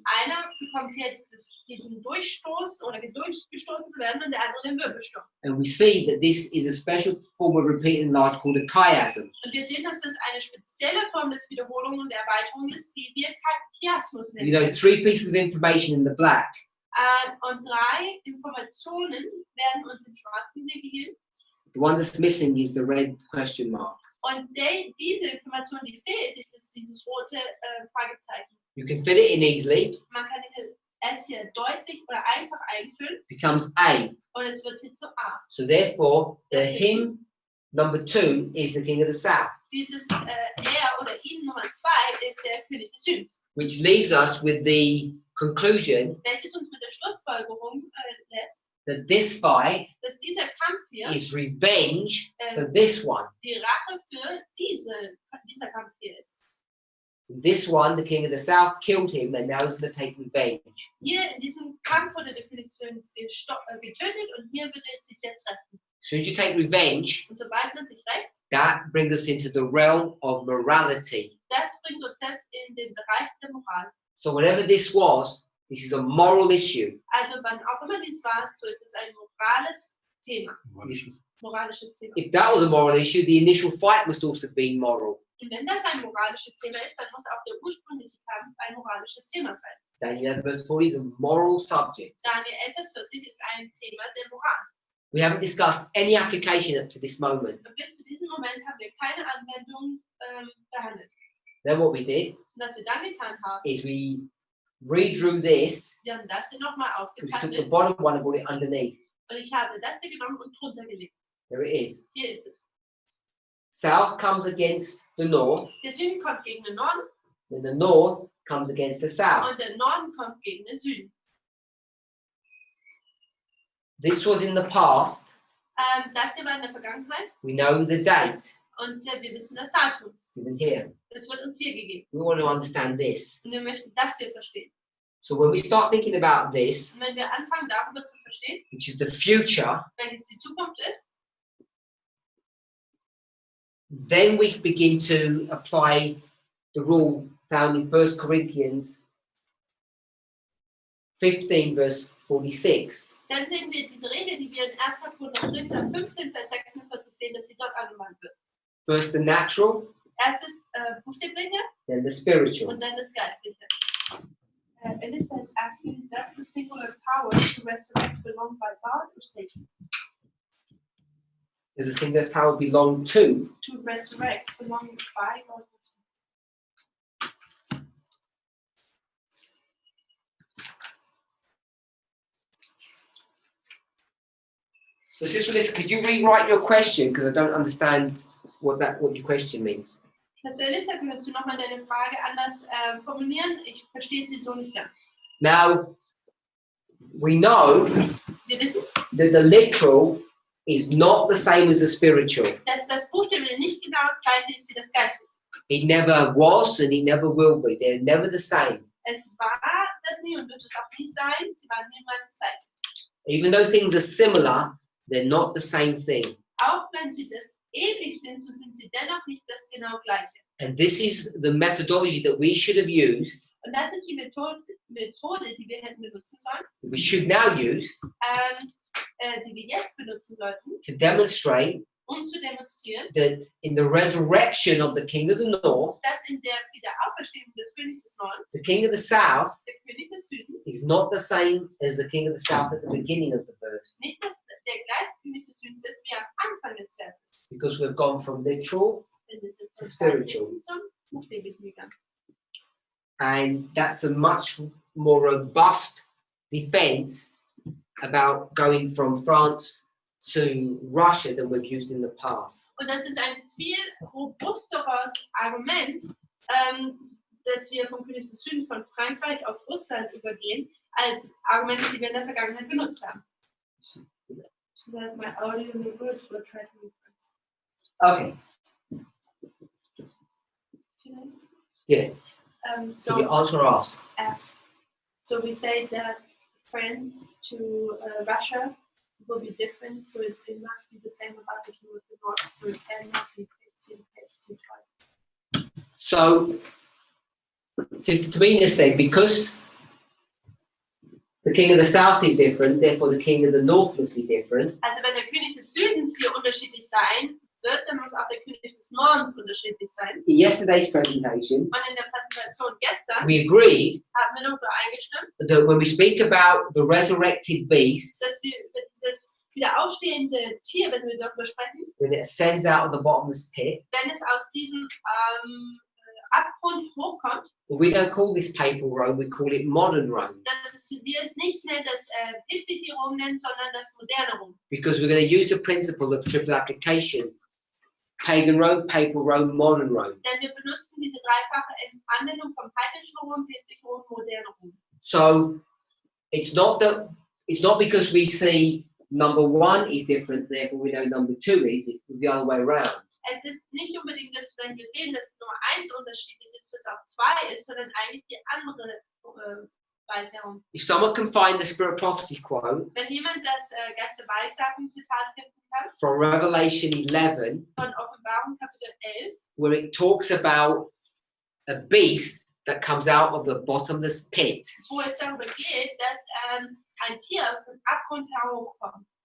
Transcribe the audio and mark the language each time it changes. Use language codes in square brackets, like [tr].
[de] Einer bekommt hier diesen Durchstoß oder durchgestoßen zu werden und der andere den Wirbelsturm. [en] And we see that this is a special form of repeating large called a chiasm. [de] Und wir sehen, dass das eine spezielle Form des Wiederholung und Erweiterung ist, die wir Chiasmus [en] You know, [de] nennen. [en] 3 pieces of information in the black. [de] Und 3 Informationen werden uns im Schwarzen hier gegeben. [en] The one that's missing is the red question mark. [de] Und diese Information, die fehlt, ist dieses rote Fragezeichen. [en] You can fill it in easily. [de] Man kann es hier deutlich oder einfach einfüllen [en] Becomes A. [de] und es wird hier zu A. [en] So therefore, the him number 2 is the king of the south. [de] Dieses er oder ihn Nummer 2 ist der König des Südens. [en] Which leaves us with the conclusion [de] Welches uns mit der Schlussfolgerung lässt, [en] that this fight [de] dass dieser Kampf hier [en] is revenge for this one. [de] die Rache für dieser Kampf hier ist. [en] This one, the king of the south, killed him, and now he's going to take revenge. [de] Hier in diesem Kampf wurde der König des Südens getötet und hier wird er sich jetzt rächen. [en] As soon as you take revenge, [de] Und sobald man sich rächt, [en] that brings us into the realm of morality. [de] das bringt uns jetzt in den Bereich der Moral. [en] So whatever this is a moral issue. [de] Also wann auch immer dies war, so ist es ein morales Thema. Moralisches Thema. [en] If that was a moral issue, the initial fight must also have been moral. [de] Und wenn das ein moralisches Thema ist, dann muss auch der ursprüngliche Kampf ein moralisches Thema sein. [en] Daniel 11 verse 40 is a moral subject. [de] Daniel 11, Vers 40 ist ein Thema der Moral. [en] We haven't discussed any application up to this moment. [de] Und bis zu diesem Moment haben wir keine Anwendung behandelt. [en] Then what we did [de] Und was wir dann getan haben, [en] is we redrew this, [de] wir haben das hier nochmal [en] because we took the [de] aufgezeichnet [en] bottom one and brought it underneath. [de] und ich habe das hier genommen und drunter gelegt. [en] There it is. [de] Hier ist es. [en] South comes against the north, [de] Der Süden kommt gegen den Norden [en] then the north comes against the south. [de] und der Norden kommt gegen den Süden. [en] This was in the past. [de] Das hier war in der Vergangenheit [en] We know the date. [de] und wir wissen das Datum. [en] It's given here. [de] Das wird uns hier gegeben. [en] We want to understand this. [de] Und wir möchten das hier verstehen. [en] So when we start thinking about this, [de] Und wenn wir anfangen, darüber zu verstehen, [en] which is the future, [de] welches die Zukunft ist, [en] then we begin to apply the rule found in 1 Corinthians 15 verse 46. [de] dann sehen wir diese Regel, die wir in 1. Korinther 15, Vers 46 sehen, dass sie dort angewandt wird. [en] First the natural, [de] Erstes buchstäbliche [en] then the spiritual. [de] und dann das Geistliche. [en] Elissa is asking, does the singular power to resurrect belong by God or Satan? Does a singular power belong to? To resurrect belong by God or Satan? So Sister Liz, could you rewrite your question, because I don't understand what your question means. [de] Elissa, könntest du nochmal deine Frage anders formulieren? Ich verstehe sie so nicht ganz. [en] Now, we know [de] Wir wissen, [en] that the literal is not the same as the spiritual. [de] dass das Buchstäbliche nicht genau das gleiche ist wie das Geistliche. [en] It never was and it never will be. They're never the same. [de] Es war das nie und wird es auch nie sein. Sie waren niemals das gleiche. [en] Even though things are similar, they're not the same thing. [de] Auch wenn sie das ähnlich sind, so sind sie dennoch nicht das genau gleiche. [en] And this is the methodology that we should have used, [de] Und das ist die Methode, die wir hätten benutzen sollen, [en] that we should now use, [de] die wir jetzt benutzen sollten, [en] to demonstrate [de] um zu demonstrieren, [en] that in the resurrection of the King of the North, [de] dass in der Wiederauferstehung des Königs des Nordens, [en] the King of the South [de] der König des Südens, [en] is not the same as the King of the South at the beginning of the verse, [de] nicht der gleiche König des Südens ist wie am Anfang des Verses. [en] because we've gone from literal, [de] Wenn wir sind [en] To [de] von [en] spiritual. [de] Geistlichen zum Buchstäblichen gegangen. [en] and that's a much more robust defense about going from France to Russia than we've used in the past. [de] Und das ist ein viel robusteres Argument, dass wir vom König des Südens von Frankreich auf Russland übergehen, als Argumente, die wir in der Vergangenheit benutzt haben. [en] So that's my audio and the words will try to reference. Okay, yeah. So the answer asked. So we say that France to Russia will be different, so it must be the same about the King of the North, so it cannot be same twice. So Sister Tamina said, because the king of the south is different, therefore the king of the north must be different. [de] Also wenn der König des Südens hier unterschiedlich sein wird, dann muss auch der König des Nordens unterschiedlich sein. [en] In yesterday's presentation, [de] Und in der Präsentation gestern [en] we agreed [de] haben wir darüber eingestimmt, [en] that when we speak about the resurrected beast, [de] dass wir über dieses wieder aufstehende Tier, wenn wir darüber sprechen, [en] when it ascends out of the bottomless pit, [de] wenn es aus diesem Abgrund hochkommt, [en] we don't call this papal Rome, we call it modern Rome. [de] dass wir es nicht mehr das Pizzi Rom nennen, sondern das moderne Rom. [en] Because we're going to use the principle of triple application. Pagan Rome, papal Rome, modern Rome. [de] Denn wir benutzen diese dreifache Anwendung vom heidnischen Rom, Pizzi Rom, moderne Rom. [en] So it's not because we see number one is different, therefore we know number two is. It's the other way around. [de] Es ist nicht unbedingt, dass wenn wir sehen, dass Nummer 1 unterschiedlich ist, dass auch 2 ist, sondern eigentlich die andere Weise herum. [en] If someone can find the Spirit of Prophecy quote [de] Wenn jemand das ganze Weissagen-Zitat finden kann, [en] from Revelation 11, [de] von Offenbarung Kapitel 11, [en] where it talks about a beast that comes out of the bottomless pit. [de] wo es darüber geht, dass ein Tier aus dem Abgrund heraufkommt.